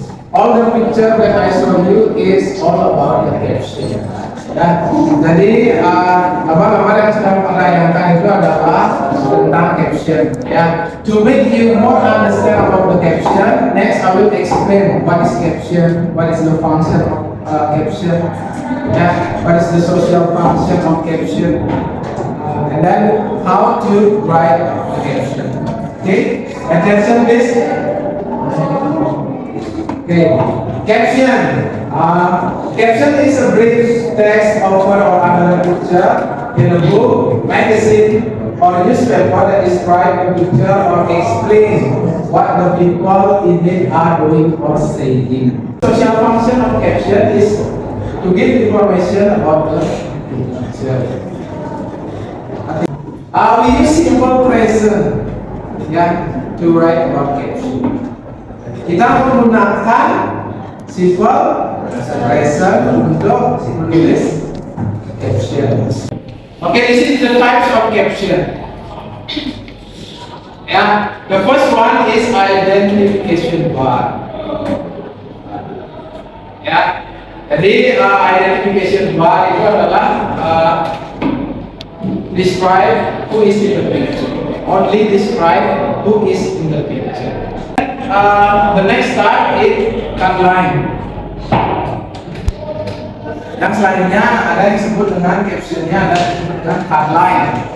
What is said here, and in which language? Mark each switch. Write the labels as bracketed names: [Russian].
[English] All the picture that I show you is all about the caption. [Indonesian] Ya, jadi gambar-gambar yang sedang menayangkan itu adalah tentang caption. [English] Ya, to make you more understand about the caption, next I will explain what is caption, what is the function of caption, ya, what is the social function of caption, and then how to write the caption. Okay, attention please. Okay, caption. Caption is a brief text over or under a picture in a book, magazine, or newspaper that describe a picture or explain what the people in it are doing or saying. Social function of caption is to give information about the picture. We use simple present, to write about caption. [Indonesian] Kita menggunakan simple present untuk menulis caption. [English] Okay, this is the types of caption. Yeah, the first one is identification bar. [Indonesian] Ya, jadi [English] identification bar [Indonesian] itu adalah [English] describe who is in the picture. Only describe who is in the picture. The next type is cut line. [Indonesian] Yang selanjutnya ada yang disebut dengan captionnya, ada yang disebut dengan cut line.